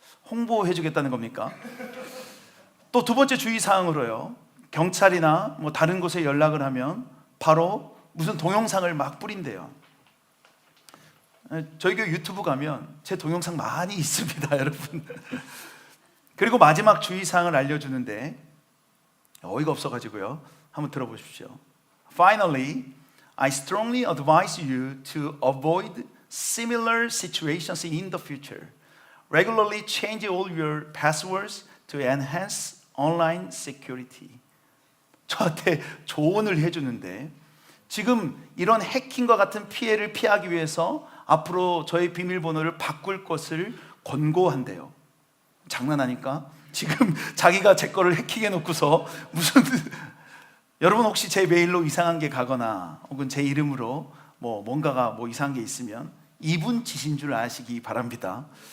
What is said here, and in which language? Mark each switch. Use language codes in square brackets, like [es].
[ko] 홍보해 주겠다는 겁니까? 또 두 번째 주의사항으로요, 경찰이나 다른 곳에 연락을 하면 바로 무슨 동영상을 막 뿌린대요. 저희 교회 유튜브 가면 제 동영상 많이 있습니다, 여러분. 그리고 마지막 주의사항을 알려주는데 어이가 없어가지고요, 한번 들어보십시오. [en] Finally, I strongly advise you to avoid similar situations in the future. Regularly change all your passwords to enhance online security. [ko] 저한테 조언을 해주는데 지금 이런 해킹과 같은 피해를 피하기 위해서 앞으로 저의 비밀번호를 바꿀 것을 권고한대요. 장난하니까? 지금 자기가 제 거를 해킹해 놓고서 무슨 여러분 혹시 제 메일로 이상한 게 가거나 혹은 제 이름으로 뭔가가 이상한 게 있으면 이분 짓인 줄 아시기 바랍니다.